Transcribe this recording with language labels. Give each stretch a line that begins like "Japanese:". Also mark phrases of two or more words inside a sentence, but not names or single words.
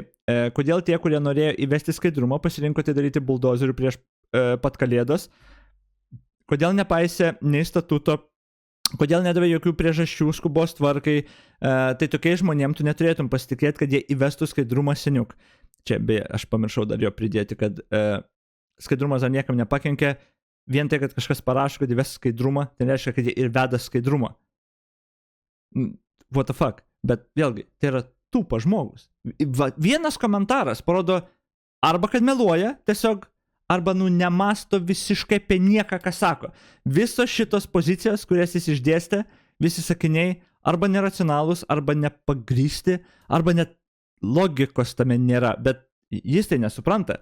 Lithuanian: Kodėl tie, kurie norėjo įvesti skaidrumą, pasirinko tai daryti buldozerių prieš pat kalėdas, kodėl nepaisė nei statuto, kodėl nedavė jokių priežasčių skubos tvarkai, tai tokiais žmonėm tu neturėtum pasitikėti, kad jie įvestų skaidrumą seniuk. Čia beje, aš pamiršau dar jo pridėti, kad skaidrumas dar niekam nepakenkia, vien tai, kad kažkas parašo, kad įves skaidrumą, tai reiškia, kad jie ir veda skaidrumą.
English: What the fuck?
Lithuanian: Bet vėlgi, tai yra tūpas žmogus. Vienas komentaras parodo arba kad meluoja, tiesiog arba nemasto visiškai apie nieką, ką sako. Visos šitos pozicijos, kurias jis išdėstė, visi sakiniai, arba neracionalūs, arba nepagrysti, arba net logikos tame nėra, bet jis tai nesupranta.